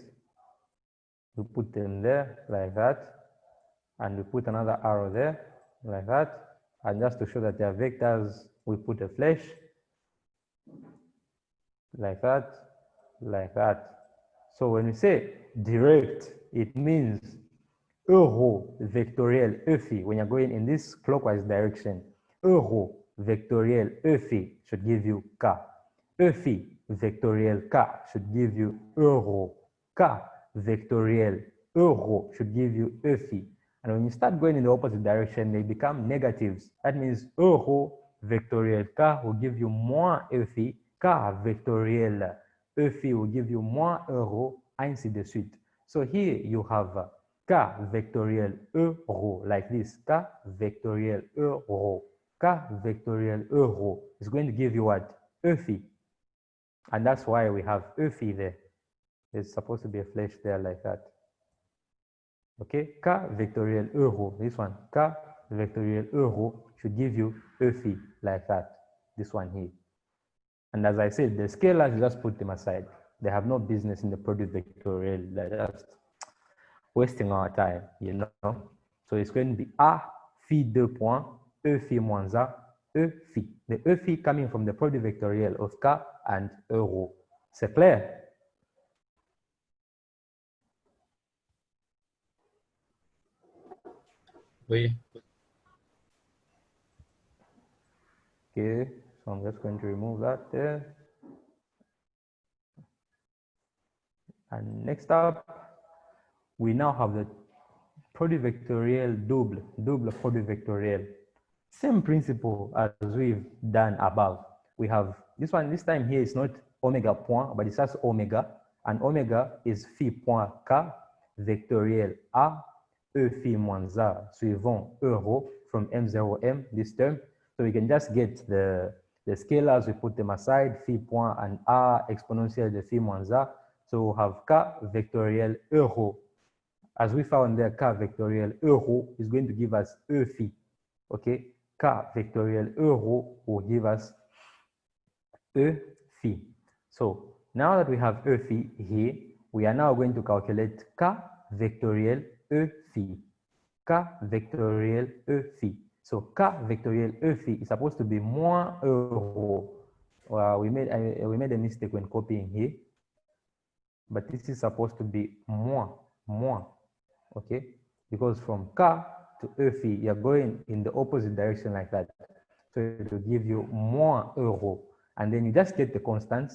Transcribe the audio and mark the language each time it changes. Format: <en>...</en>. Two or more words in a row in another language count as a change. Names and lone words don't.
<en>We put them there like that, and we put another arrow there like that. And just to show that they are vectors, we put a flash like that, like that. So when we say direct, it means euro vectorial E phi. When you're going in this clockwise direction, euro vectorial E phi should give you K. E phi vectorial K should give you euro. K vectorial euro should give you E phi. And when you start going in the opposite direction, they become negatives. That means euro vectorial K will give you moins E phi. K vectorial E phi will give you moins euro,</en> <fr>ainsi de suite.</fr> <en>So here you have K vectorial euro like this. K vectorial euro. K vectorial euro is going to give you what? E phi. And that's why we have E phi there. There's supposed to be a flash there like that. Okay, K vectorial euro, this one, K vectorial euro should give you E phi like that, this one here. And as I said, the scalars, you just put them aside. They have no business in the product vectorial. They're just wasting our time, you know. So it's going to be A phi 2 point, E phi moins A, E phi. The E phi coming from the product vectorial of K and euro.</en> <fr>C'est clair? Oui.</fr> <en>Okay, so I'm just going to remove that there. And next up, we now have the product vectorial double product vectorial. Same principle as we've done above. We have this one, this time here is not omega point, but it's just omega. And omega is phi point K vectorial A, E phi moins A, suivant euro from M0M, this term. So we can just get the scalars, we put them aside, phi point and A exponential de phi moins A. So we have K vectorial euro. As we found there, K vectorial euro is going to give us E phi. Okay, K vectorial euro will give us E phi. So now that we have E phi here, we are now going to calculate K vectorial E phi. K vectorial E phi. So K vectorial E phi is supposed to be moins euro. We made a mistake when copying here, but this is supposed to be moins. Okay, because from K to E phi, you're going in the opposite direction like that. So it will give you moins euro. And then you just get the constants.</en>